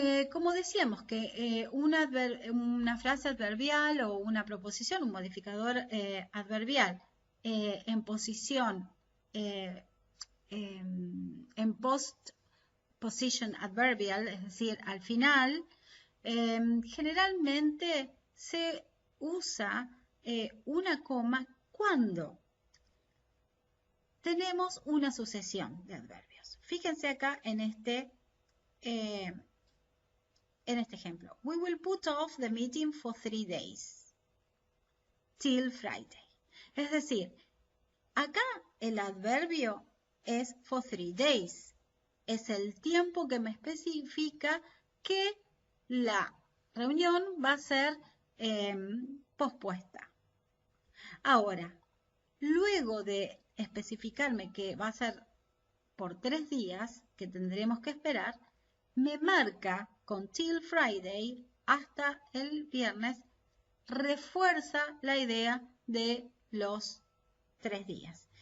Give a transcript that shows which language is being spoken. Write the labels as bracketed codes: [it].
[es] Como decíamos, que una frase adverbial o una proposición, un modificador adverbial en posición, en postposition adverbial, es decir, al final, generalmente se usa una coma cuando tenemos una sucesión de adverbios. Fíjense acá en este ejemplo. [en] We will put off the meeting for 3 days, till Friday. [es] Es decir, acá el adverbio es [en] for 3 days. [es] Es el tiempo que me especifica que la reunión va a ser pospuesta. Ahora, luego de especificarme que va a ser por 3 días, que tendremos que esperar, me marca con [en] till Friday [es] hasta el viernes, refuerza la idea de los 3 días.